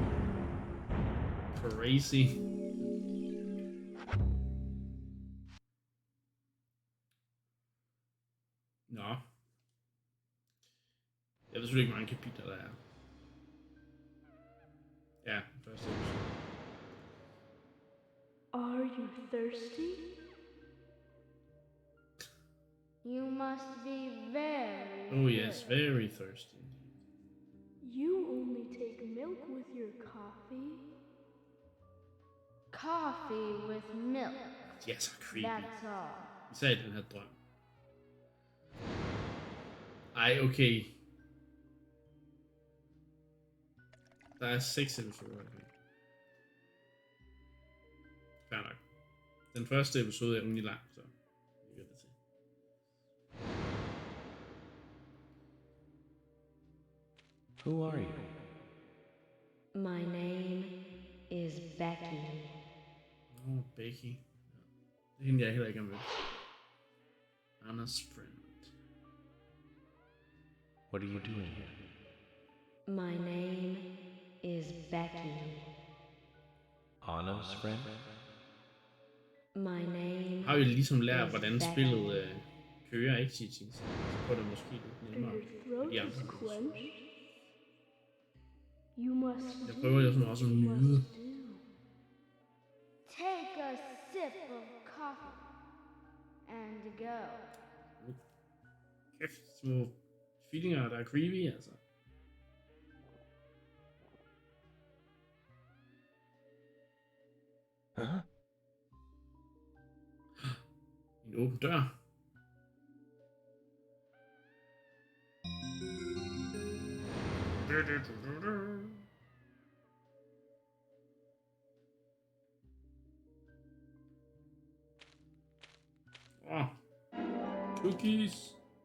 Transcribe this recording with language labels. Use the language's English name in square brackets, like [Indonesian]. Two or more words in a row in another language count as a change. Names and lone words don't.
[Danish] Crazy. Nå. Jeg ved selvfølgelig ikke, hvor mange kapitler der er. Ja, første episode. [English] Are you thirsty? You must be very Oh yes, very thirsty. You only take milk with your coffee? Coffee with milk. [Danish] De er så creepy. [English] That's all. [Danish] Især i den her drøm. Ej, okay. Der er 6 episoder. Okay. Fair nok. Den første episode er rimelig lang, så det gør det til. [English] Who are you? My name is Becky. Oh, Becky. [Danish] Ja. Det er hende, jeg heller ikke har mødt. [English] Anna's friend. What are you doing here? My name is Becky. Anna's friend? My name [Danish] Har vi ligesom lært, hvordan spillet kører, ikke, Chichi? Så får det måske lidt nemmere for de andre. [English] You must [Danish] Jeg prøver jo også at nyde. [English] take a sip of coffee and go. [Danish] Kæft, små tvillinger, der er creepy, altså. Huh? En åben dør. Åh, cookies.